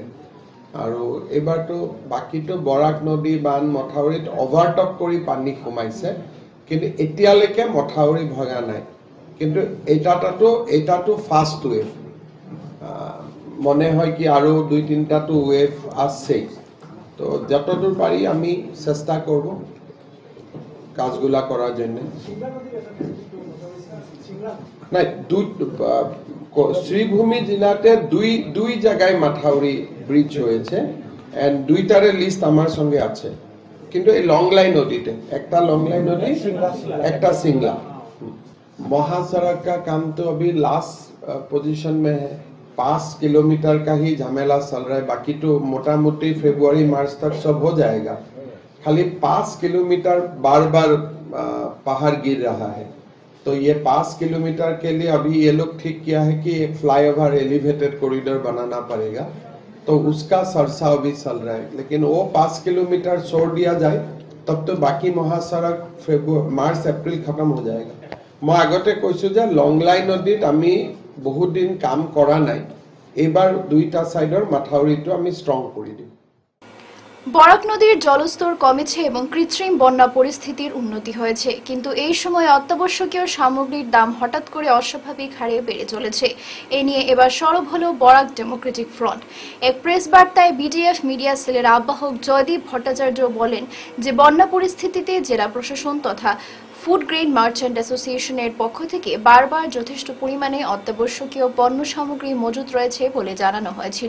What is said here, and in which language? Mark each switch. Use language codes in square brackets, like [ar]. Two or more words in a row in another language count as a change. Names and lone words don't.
[as] আৰু এইবাৰতো বাকীটো বৰাক নদী বান মথাউৰিত অভাৰটপ কৰি পানী সোমাইছে, কিন্তু এতিয়ালৈকে মথাউৰি ভঙা নাই। কিন্তু এটাতো [en] first wave, [as] মনে হয় কি আৰু ২-৩টাটো ৱেভ আছেই। [bn] তো যতদূর পারি আমি চেষ্টা করব কাজগুলা করার জন্য। নাই, শ্রীভূমি জেলাতে দুই জায়গায় মাথাউরি ব্রিজ হয়েছে, এন্ড দুইটারে লিস্ট আমার সঙ্গে আছে। কিন্তু এই লংলাই নদীতে একটা লংলাই নদী, একটা सिंगला। [hi] महासड़क का काम तो अभी [en] last position [hi] में है। 5 किलोमीटर का ही झमेला चल रहा है, बाकी तो मोटा मोटी फरवरी मार्च तक सब हो जाएगा। खाली 5 किलोमीटर बार बार पहाड़ गिर रहा है। तो ये 5 किलोमीटर के लिए अभी ये लोग ठीक किया है कि एक [en] flyover elevated corridor [hi] बनाना पड़ेगा, तो उसका चर्चा अभी चल रहा है। लेकिन वो 5 किलोमीटर छोड़ दिया जाए तब तो बाकी महासड़क मार्च एप्रिल खत्म हो जाएगा। [as] मैं आगते কৈছো যে লংলাই নদীত আমি বহুত দিন কাম কৰা নাই, এবাৰ দুইটা সাইডৰ মাথাউৰিটো আমি স্ট্রং কৰি দিম। [bn] বরাক নদীর জলস্তর কমেছে এবং কৃত্রিম বন্যা পরিস্থিতির উন্নতি হয়েছে, কিন্তু এই সময় অত্যাবশ্যকীয় সামগ্রীর দাম হঠাৎ করে অস্বাভাবিক হারে বেড়ে চলেছে। এ নিয়ে এবার সরব হল বরাক ডেমোক্রেটিক ফ্রন্ট। এক প্রেস বার্তায় বিডিএফ মিডিয়া সেলের আহ্বায়ক জয়দীপ ভট্টাচার্য বলেন যে বন্যা পরিস্থিতিতে জেলা প্রশাসন তথা ফুড গ্রেন মার্চেন্ট অ্যাসোসিয়েশনের পক্ষ থেকে বারবার যথেষ্ট পরিমাণে অত্যাবশ্যকীয় পণ্য সামগ্রী মজুত রয়েছে বলে জানানো হয়েছিল।